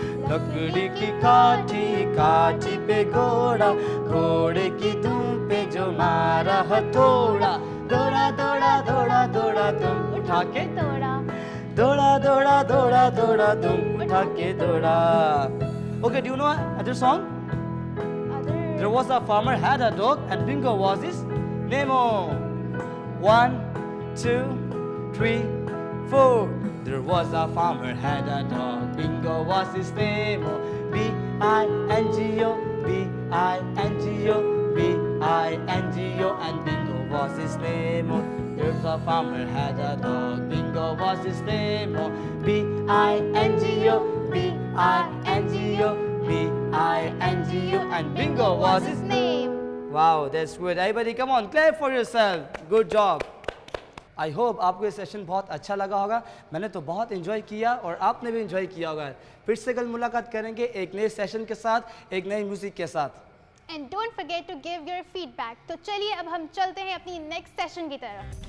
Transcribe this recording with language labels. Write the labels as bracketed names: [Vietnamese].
[Hindi] लकड़ी की काठी, काठी पे घोड़ा, घोड़े की दुम पे जो मारा हथौड़ा. दौड़ा दौड़ा दौड़ा दौड़ा तुम उठा के Toda. दौड़ा दौड़ा दौड़ा दौड़ा तुम उठा के दौड़ा. [English] Okay, do you know another song? Other. There was a farmer had a dog and Bingo was his Nemo. 1, 2, 3, 4. There was a farmer had a dog. Bingo was his Nemo. B-I-N-G-O, B-I-N-G-O, B-I-N-G-O, and Bingo was his Nemo. There's a farmer had a dog. Bingo was his Nemo. B-I-N-G-O, B-I-N-G-O, B-I-N-G-O, and Bingo was his Name. Wow, that's good. Everybody, come on, clap for yourself. Good job. I hope [Hindi] आपको ये session बहुत अच्छा लगा होगा. मैंने तो बहुत enjoy किया और आपने भी एंजॉय किया होगा. फिर से कल मुलाकात करेंगे एक नए सेशन के साथ, एक नई म्यूजिक के साथ. [English] And don't forget to give your feedback. [Hindi] तो चलिए अब हम चलते हैं अपनी next session की तरफ.